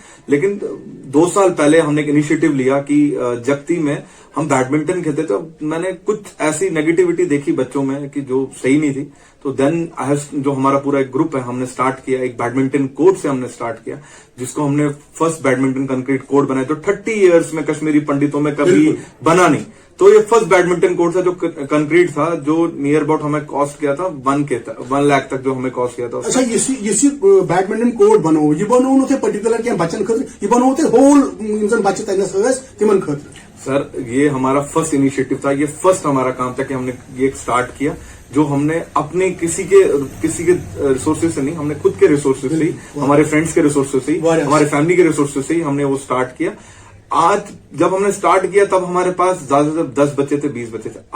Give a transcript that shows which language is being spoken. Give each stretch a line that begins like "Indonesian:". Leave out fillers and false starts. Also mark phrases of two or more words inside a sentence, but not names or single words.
Hindi: लेकिन 2 साल पहले हमने एक इनिशिएटिव लिया कि जगती में हम बैडमिंटन खेलते, तो मैंने कुछ ऐसी नेगेटिविटी देखी बच्चों में कि जो सही नहीं थी, तो तो देन जो हमारा पूरा एक ग्रुप है, हमने स्टार्ट किया एक
English: badminton court
Hindi: से हमने स्टार्ट किया, जिसको हमने
English: first badminton concrete court
Hindi: बनाया, जो 30 इयर्स में कश्मीरी पंडितों में कभी बना नहीं। तो ये
English: first badminton court
Hindi: था जो कंक्रीट था, जो
English: near about
Hindi: हमें कॉस्ट किया था 1 लाख तक जो हमें कॉस्ट किया था।
Kashmiri: अच्छा, ये
English: badminton court
Kashmiri: बनो ये बनो थे पर्टिकुलर क्या बच्चन खतर, ये बनो थे होल बच्चे तनस तिमन खतर?
Hindi: सर ये हमारा
English: first initiative
Hindi: था, ये फर्स्ट हमारा काम था कि हमने ये स्टार्ट किया, जो हमने अपने किसी के रिसोर्सेज से नहीं, हमने खुद के रिसोर्सेज से ही, हमारे फ्रेंड्स के रिसोर्सेज से ही, हमारे फैमिली के रिसोर्सेज से ही हमने वो स्टार्ट किया। आज जब हमने स्टार्ट किया तब हमारे पास ज्यादा से 10 बच्चे थे, 20 बच्चे थे।